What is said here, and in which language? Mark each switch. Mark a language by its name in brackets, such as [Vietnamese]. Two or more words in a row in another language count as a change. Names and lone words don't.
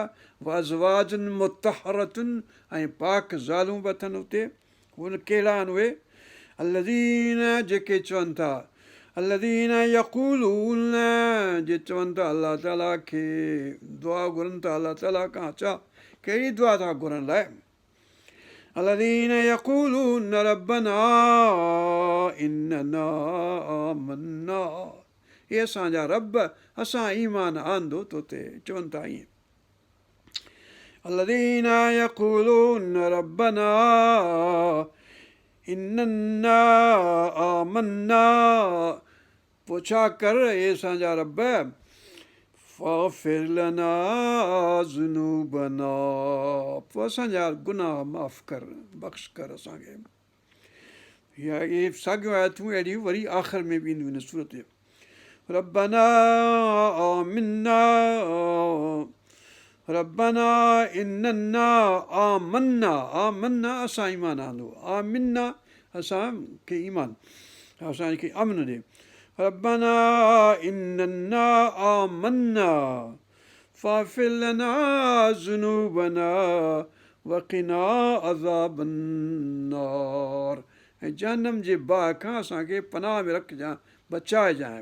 [Arabic] وأزواج مطهرة, [Sindhi] ऐं पाक ज़ालूं बि अथनि हुते। उहे कहिड़ा आहिनि उहे, अल्लज़ीन जेके चवनि था, [Arabic] الذين يقولون, [Sindhi] जे चवनि था अलाह ताला खे, दुआ घुरनि था अलाह ताला खां, छा कहिड़ी दुआ था घुरनि लाइ, [Arabic] الذين يقولون ربنا إننا آمنا, [Sindhi] हे असांजा रब, असां ईमान आंदो तो ते, चवनि था ईअं। [Arabic] الذين يقولون ربنا إننا آمنا, [Sindhi] पोइ छा कर हे असांजा रब, [Arabic] فاغفر لنا ذنوبنا, [Sindhi] पोइ असांजा गुनाह माफ़ कर, बख़्श कर असांखे। इहे साॻियूं आयतूं अहिड़ियूं वरी आख़िर में बि ईंदियूं आहिनि सूरत जे, [Arabic] ربنا آمنا، ربنا إننا آمنا، آمنا [Sindhi] असां ईमान आंदो, आमिन्ना असांखे ईमान, असांखे अमन ॾे। [Arabic] ربنا إننا آمنا فاغفر لنا ذنوبنا وقنا عذاب النار, [Sindhi] ऐं जहन्नम जे बाहि खां असांखे पनाह में रखजांइ, बचाइजांइ।